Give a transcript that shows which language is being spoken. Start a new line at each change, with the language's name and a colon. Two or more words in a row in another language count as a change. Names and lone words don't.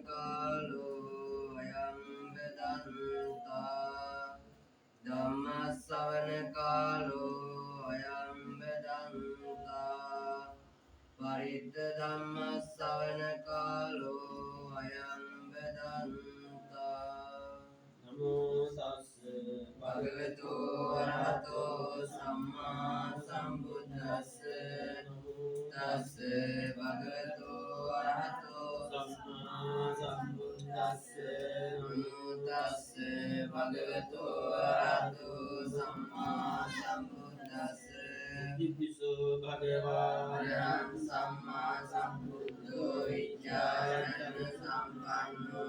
Pali: කාලෝ අයං බදන්තා ධම්මස්සවන කාලෝ අයං බදන්තා පරිත්ත ධම්මස්සවන කාලෝ අයං බදන්තා නමෝ තස්ස භගවතු වරහතෝ සම්මා සම්බුද්දස්ස නමෝ තස්ස භගවතු වරහතෝ සම්මා සම්බුද්දස්ස නමෝ තස්ස භගවතු වරහතෝ සම්මා සම්බුද්දස්ස ඉතිපිසෝ භගවා අරහං සම්මා සම්බුද්ධෝ විචාරණ සම්පන්නෝ